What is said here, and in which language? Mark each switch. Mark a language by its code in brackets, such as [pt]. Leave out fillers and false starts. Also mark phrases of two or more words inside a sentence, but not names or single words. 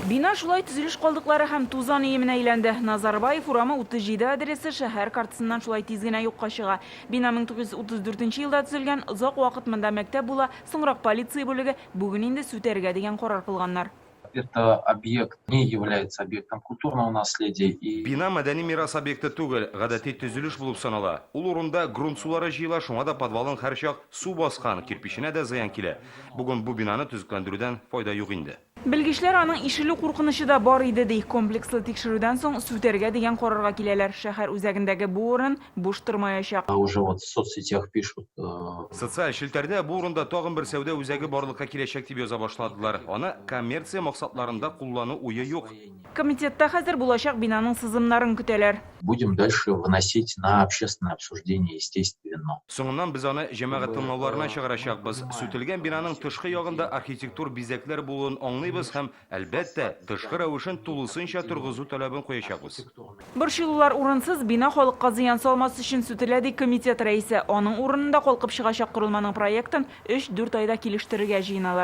[tt] Бина шулай түзелеш калдыклары һәм тузан иеменә әйләнде. Назарбаев урамы 37 адресы шәһәр картасыннан шулай тиз генә юкка чыга. Бина 1934 елда төзелгән, озак вакыт монда мәктәп була, соңрак полиция бүлеге, бүген инде сүтәргә дигән карар кылганнар. [ru] Это объект не является объектом культурного наследия. [tt] Бина мәдәни мирас объекты түгел, гадәти төзелеш булып санала. Ул урында грунт сулары җыела, шуңа да подвалын һәрчак су баскан, кирпиченә дә зыян килә. Бүген бу бинаны төзекләндерүдән файда юк инде. Белгечләр аның ишелү куркынышы да бар иде ди. Комплекслы тикшерүдән соң сүтәргә дигән карарга киләләр. Шәһәр үзәгендәге бу урын буш тормаячак. [ru] Уже вот в соцсетях пишут. [tt] Социаль шелтәрдә бу урында тагын бер сәүдә үзәге барлыкка киләчәк дип яза башладылар. Аны коммерция максатларында куллану уе юк. Комитетта хәзер булачак бинаның сызымнарын көтәләр. [ru] Будем дальше выносить на общественное обсуждение, естественно. [tt] Соңыннан без аны җәмәгать тыңлауларына чыгарачакбыз. Сүтелгән бинаның тышкы ягында архитектур бизәкләр булуын аңлыйбыз һәм әлбәттә тышкы рәвешен тулысынча торгызу таләбен куячакбыз. Борчылулар урынсыз, бина халыкка зыян салмас өчен сүтелә ди комитет рәисе. Аның урынында калкып чыгачак корылманың проектын 3-4 айда килештерергә җыеналар.